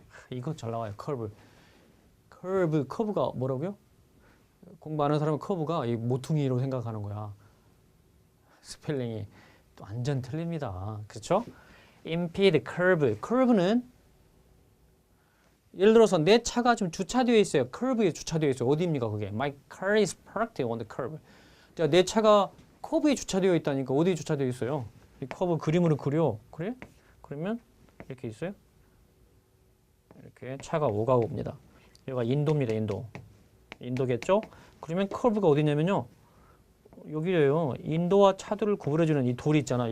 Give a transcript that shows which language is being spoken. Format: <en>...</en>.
<ko>이거 잘 나와요. 커브가 뭐라고요? 공부 안 하는 사람은 커브가 이 모퉁이로 생각하는 거야. 스펠링이 또 완전 틀립니다. 그렇죠? impede, curve는 예를 들어서 내 차가 좀 주차되어 있어요. 커브에 주차되어 있어요. 어디입니까 그게?</ko> <en>My car is parked on the curve.</en> <ko>내 차가 커브에 주차되어 있다니까 어디에 주차되어 있어요? 이 커브 그림으로 그려. 그래? 그러면 이렇게 있어요. 이렇게 차가 오가고 옵니다. 여기가 인도입니다. 인도겠죠? 그러면 커브가 어디냐면요. 여기래요. 인도와 차들을 구분해주는 이 돌이 있잖아.</ko>